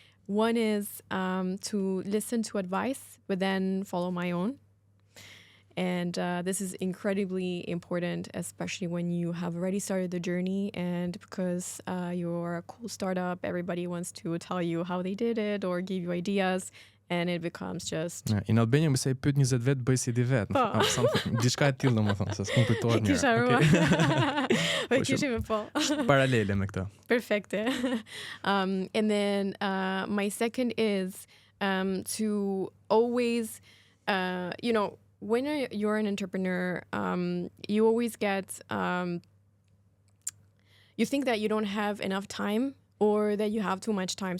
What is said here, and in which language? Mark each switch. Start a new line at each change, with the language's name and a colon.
English: One is to listen to advice, but then follow my own. And this is incredibly important, especially when you have already started the journey and because you're a cool startup, everybody wants to tell you how they did it or give you ideas. And it becomes just... In Albania we say
Albanian: pyet 20 vet, bëj si di vet. Diçka e tillë domethënë, se s'kum kujtohet mirë. Kisha ruar. Po kishim po. Paralele me këtë.
English: Perfect. And then my second is to always, when you're an entrepreneur, you always get, you think that you don't have enough time or that you have too much time.